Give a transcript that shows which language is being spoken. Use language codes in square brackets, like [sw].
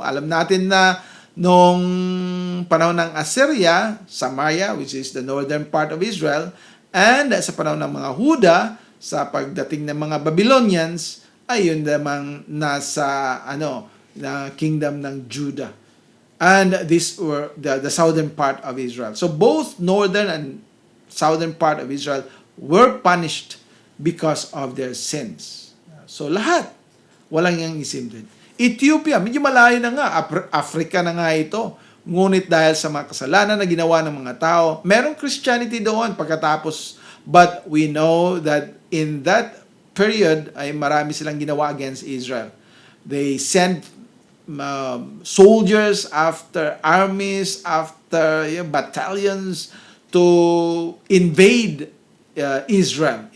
[tl] Alam natin na nung panahon ng Assyria, Samaria, [en] which is the northern part of Israel, [tl] and sa panahon ng mga Huda, sa pagdating ng mga Babylonians, ay yun namang nasa na kingdom ng Judah. [en] And these were the southern part of Israel. So both northern and southern part of Israel were punished because of their sins. [tl] So lahat, walang yang isim din. Ethiopia, medyo malayo na nga, Africa na nga ito. Ngunit dahil sa mga kasalanan na ginawa ng mga tao, merong Christianity doon pagkatapos. [en] But we know that in that period [tl] ay marami silang ginawa [en] against Israel. They sent soldiers after armies, after battalions to invade Israel.